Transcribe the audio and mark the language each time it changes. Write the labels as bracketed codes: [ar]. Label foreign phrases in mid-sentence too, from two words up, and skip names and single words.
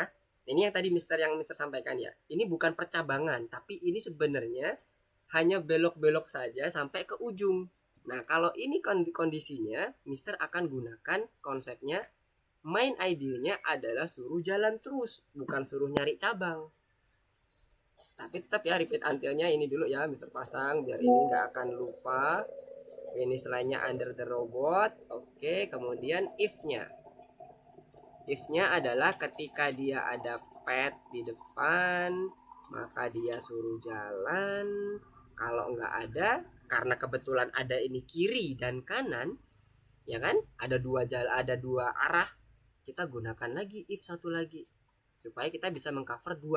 [id] Ini yang tadi Mister sampaikan ya. Ini bukan percabangan, tapi ini sebenarnya hanya belok-belok saja sampai ke ujung. Nah, kalau ini kondisinya, Mister akan gunakan konsepnya main idealnya adalah suruh jalan terus, bukan suruh nyari cabang. Tapi tetap ya [en] repeat until-nya [id] ini dulu ya, Mister pasang biar ini nggak akan lupa. [en] Finish line-nya under the robot. [id] Oke, kemudian if-nya. If-nya adalah ketika dia ada pet di depan, maka dia suruh jalan. Kalau nggak ada, karena kebetulan ada ini kiri dan kanan, ya kan? Ada dua jalan, ada dua arah. Kita gunakan lagi if satu lagi supaya kita bisa mengcover 2.